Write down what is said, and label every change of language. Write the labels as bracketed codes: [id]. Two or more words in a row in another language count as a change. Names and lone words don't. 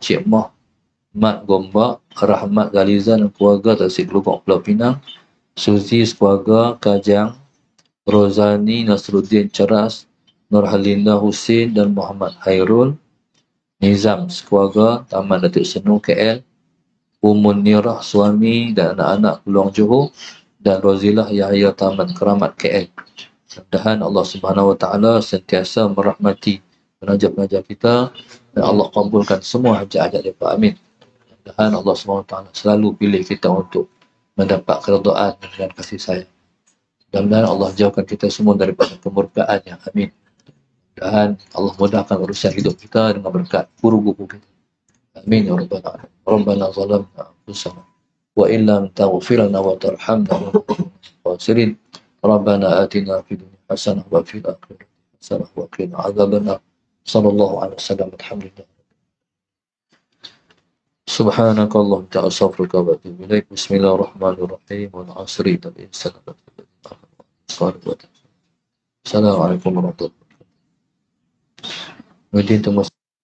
[ms] Cik Moh, Mat Gombak, Rahmat Galiza dan keluarga Tasik Lubuk Pulau Pinang, Suzi sekeluarga Kajang, Rozani Nasruddin Ceras, Nur Halinda Husin dan Muhammad Hairul, Nizam sekeluarga Taman Datuk Senu KL, Umun Nirah suami dan anak-anak Peluang Johor, dan Rozilah Yahya Taman Keramat KL. Mudah-mudahan Allah [ar] سبحانه وتعالى [ms] sentiasa merahmati penaja-penaja kita dan Allah kabulkan semua hajat-hajat mereka. Amin. Mudah-mudahan Allah [ar] سبحانه وتعالى [ms] selalu pilih kita untuk mendapat keridaan dan kasih sayang. Mudah-mudahan Allah jauhkan kita semua daripada kemurkaannya. Amin. Mudah-mudahan Allah mudahkan urusan hidup kita dengan berkat guru-guru kita. [ar] آمين يا رب العالمين. ربنا ظلمنا أنفسنا وإن لم تغفر لنا وترحمنا خاسرين. ربنا آتنا في الدنيا حسنة وفي الآخرة حسنة وقنا عذاب النار. صلى الله عليه وسلم. Alhamdulillah. سبحانك اللهم تعالى استغفرك واتوب اليك بسم الله الرحمن الرحيم والعصر إن الانسان لفي خسر السلام عليكم ورحمه الله وبركاته.